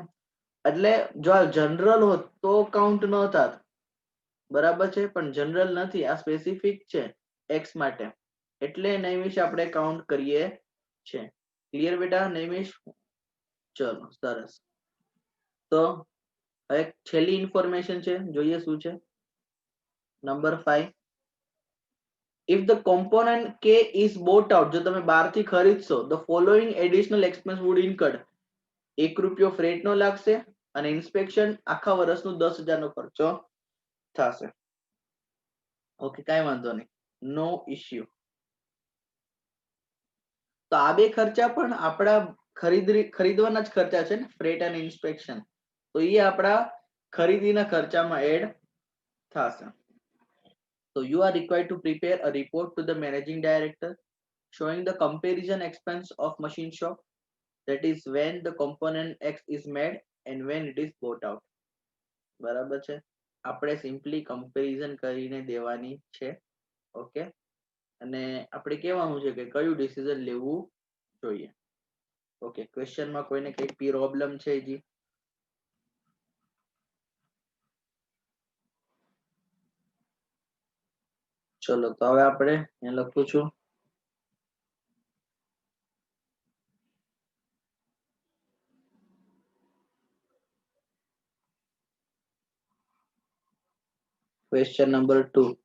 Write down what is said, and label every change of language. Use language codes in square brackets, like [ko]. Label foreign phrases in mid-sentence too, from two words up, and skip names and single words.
[gu] એટલે જો આ જનરલ હોત તો કાઉન્ટ ન થાત, બરાબર છે, પણ જનરલ નથી, આ સ્પેસિફિક છે એક્સ માટે, એટલે નૈમિષ આપણે કાઉન્ટ કરીએ છે. ક્લિયર બેટા નૈમિષ? ચલો સરસ. તો હવે છેલ્લી ઇન્ફોર્મેશન છે, જોઈએ શું છે. નંબર 5, [en] if the component K is bought out, [gu] જો તમે બહારથી ખરીદશો, [en] the following additional expense would incurred. [gu] ₹1 ફ્રેટ નો લાગશે અને ઇન્સ્પેક્શન આખા વર્ષનું 10,000 નો ખર્ચો થશે. ઓકે, કાંઈ વાંધો નહીં, [en] no issue. [gu] તો આ બે ખર્ચા પણ આપણા ખરીદવાના જ ખર્ચા છે ને, ફ્રેટ અને ઇન્સ્પેક્શન, તો એ આપણા ખરીદીના ખર્ચામાં એડ થશે. [en] So you are required to prepare a report to the managing director showing the comparison expense of machine shop, that is when the component X is made and when it is bought out. [gu] બરાબર છે, આપણે [en] simply comparison [gu] કરીને દેવાની છે. ઓકે, અને આપણે કહેવાનું છે કે કયું ડિસિઝન લેવું જોઈએ. ઓકે, ક્વેશ્ચનમાં કોઈને કઈ પ્રોબ્લેમ છે જી? ચલો તો હવે આપણે અહીંયા લખું છું [en] question number [gu] 2.